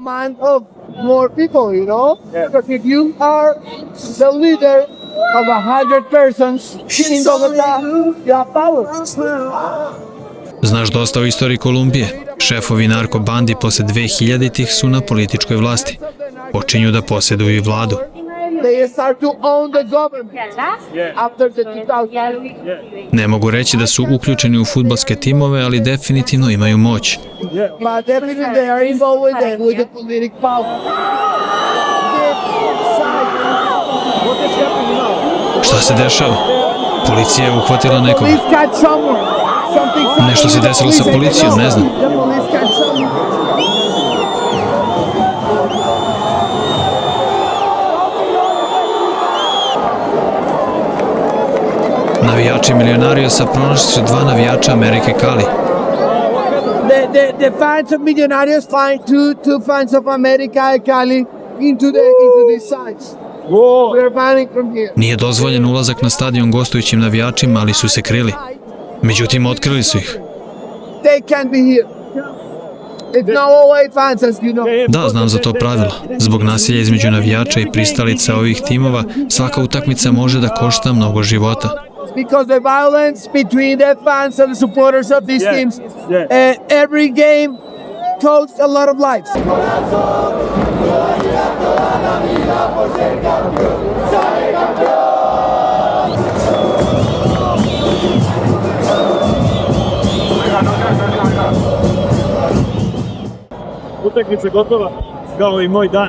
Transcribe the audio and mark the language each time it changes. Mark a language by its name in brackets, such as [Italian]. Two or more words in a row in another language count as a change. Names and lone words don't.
[Serbian] Znaš dosta o istoriji Kolumbije. Šefovi narkobandi posle 2000-ih su na političkoj vlasti. Počinju da posjeduju i vladu. [English] they start to own the government after the 2000. [Serbian] Ne mogu reći da su uključeni u fudbalske timove, ali definitivno imaju moć. [English] But definitely they are involved with the political power. [Serbian] Šta se dešava? Policija je uhvatila nekoga. [English] Police catch someone. [Serbian] Nešto se desilo sa policijom, ne znam. [English] The police catch someone. [Serbian] Navijači Milionariosa pronašli su 2 navijača Amerike Cali. [English] The fans of Millonarios find two fans of America Cali into these sites. We're banning from here. [Serbian] Nije dozvoljen ulazak na stadion gostujućim navijačima, ali su se krili. Međutim, otkrili su ih. [English] They can't be here. It's no away fans, as you know. [Serbian] Da, znam za to pravilo. Zbog nasilja između navijača i pristalica ovih timova, svaka utakmica može da košta mnogo života. [English] Because the violence between the fans and the supporters of these teams, every game costs a lot of lives. [Serbian] Utakmica gotova, kao i moj dan.